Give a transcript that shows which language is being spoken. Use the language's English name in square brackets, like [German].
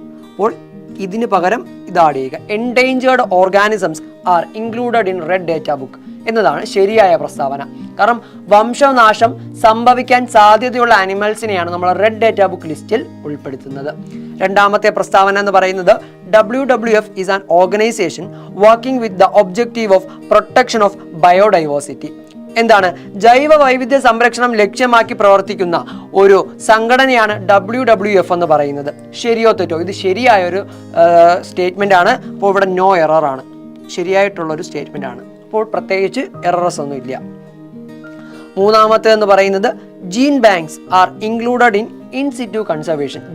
[Malayalam] അപ്പോൾ ഇതിന് പകരം ഇത് ആഡ് ചെയ്യുക. [English] endangered organisms are included in red data book [Malayalam] എന്നതാണ് ശരിയായ പ്രസ്താവന. കാരണം വംശനാശം സംഭവിക്കാൻ സാധ്യതയുള്ള അനിമൽസിനെയാണ് നമ്മൾ റെഡ് ഡേറ്റ ബുക്ക് ലിസ്റ്റിൽ ഉൾപ്പെടുത്തുന്നത്. രണ്ടാമത്തെ പ്രസ്താവന എന്ന് പറയുന്നത് [English] WWF is an organization working with the objective of protection of biodiversity. [Malayalam] എന്താണ്? ജൈവ വൈവിധ്യ സംരക്ഷണം ലക്ഷ്യമാക്കി പ്രവർത്തിക്കുന്ന ഒരു സംഘടനയാണ് WWF എന്ന് പറയുന്നത്. ശരിയോ തെറ്റോ? ഇത് ശരിയായൊരു സ്റ്റേറ്റ്മെന്റ് ആണ്. അപ്പോൾ ഇവിടെ നോ എറർ ആണ്, ശരിയായിട്ടുള്ളൊരു സ്റ്റേറ്റ്മെന്റ് ആണ്. അപ്പോൾ പ്രത്യേകിച്ച് എററസ് ഒന്നും ഇല്ല. മൂന്നാമത്തെ എന്ന് പറയുന്നത് [English] Gene banks are included in in situ conservation.